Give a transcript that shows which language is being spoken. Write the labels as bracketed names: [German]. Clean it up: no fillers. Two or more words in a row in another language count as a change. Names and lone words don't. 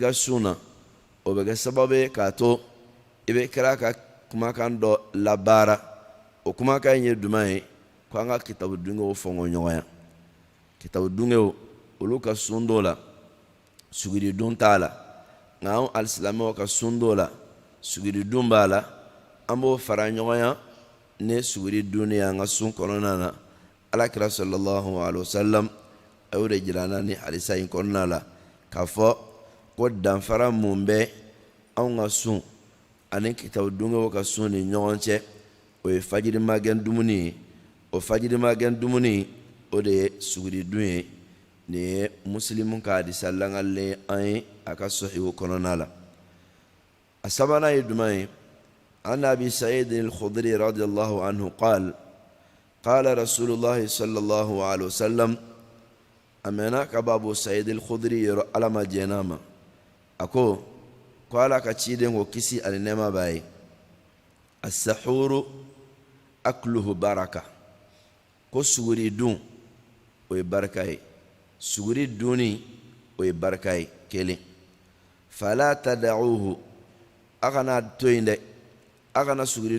[Bambara] ka sun na o bɛ kɛ sababu ye k'a to i bɛ kɛra ka kumakan dɔ labaara o kumakan in ye jumɛn ye ko an ka kitabu dungew fɔngɔ ɲɔgɔnya kitabu dungew olu ka sun dɔw la suguri dun t'a la nka an alisilamɛw ka sun dɔw la suguri dun b'a la an b'o fara ɲɔgɔnya ni suguri dun ye an ka sun kɔnɔna na alakira [Arabic] صلى الله عليه وسلم [Bambara] a y'o de jira an na ni hadisa in kɔnɔna la k'a fɔ ko danfara mun bɛ anw ka sun ani kitabu dungew ka sun ni ɲɔgɔn cɛ o ye fajiri magɛn dumuni ye o fajiri magɛn dumuni o de ye suguri dun ye nin ye Muslimu ka hadisa langalen an ye a ka sahihu kɔnɔna la a sabanan ye jumɛn ye an Abi Sa'id al-Khudri [Arabic] رضي الله عنه قال قال رسول الله صلى الله عليه وسلم [Bambara] amena ka Abu Sa'id al-Khudri yɔrɔ Ala ma jɛna ma a ko Ala ka ciden ko kisi ani nɛɛma b'a ye [Arabic] السحور أكله بركة [Bambara] ko suguri dun o ye barika ye suguri dunni o ye barika ye kelen [Arabic] فلا تدعوه [Bambara] a kana to yen dɛ a kana suguri